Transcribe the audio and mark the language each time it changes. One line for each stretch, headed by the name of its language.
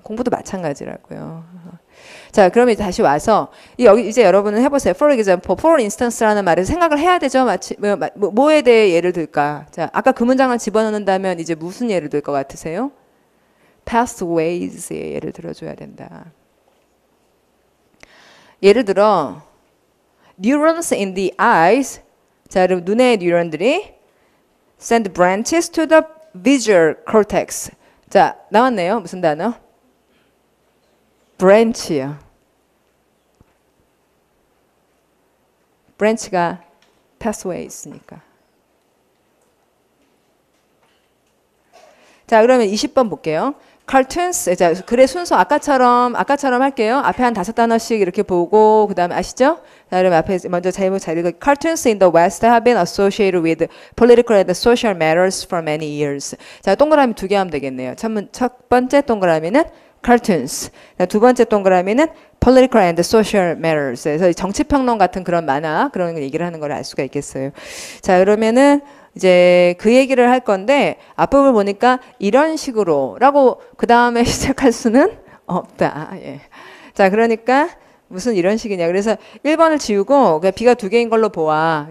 Korean: 공부도 마찬가지라고요. 자, 그러면 다시 와서 여기 이제 여러분은 해보세요.
English: For example, for instance
Korean: 라는 말을 생각을 해야 되죠. 마치 뭐에 대해 예를 들까? 자, 아까 그 문장을 집어넣는다면 이제 무슨 예를 들 것 같으세요? pathways의 예를 들어줘야 된다. 예를 들어
English: neurons in the eyes.
Korean: 자, 여러분 눈의 뉴런들이
English: send branches to the visual cortex.
Korean: 자, 나왔네요. 무슨 단어? branch요. branch가 pathway 있으니까. 자, 그러면 20번 볼게요. cartoons. 자, 글의 순서 아까처럼 할게요. 앞에 한 5단어씩 이렇게 보고 그다음에 아시죠? 자, 그러면 앞에 먼저 제목 잘 읽어.
English: Cartoons in the West have been associated with political and social matters for many years.
Korean: 자, 동그라미 2개 하면 되겠네요. 첫 번째 동그라미는 cartoons. 두 번째 동그라미는
English: political and social matters.
Korean: 그래서 정치평론 같은 그런 만화 그런 얘기를 하는 걸 알 수가 있겠어요. 자, 그러면은 이제 그 얘기를 할 건데 앞부분을 보니까 이런 식으로라고 그 다음에 시작할 수는 없다. 예. 자, 그러니까 무슨 이런 식이냐. 그래서 1번을 지우고 그냥 B가 2개인 걸로 보아.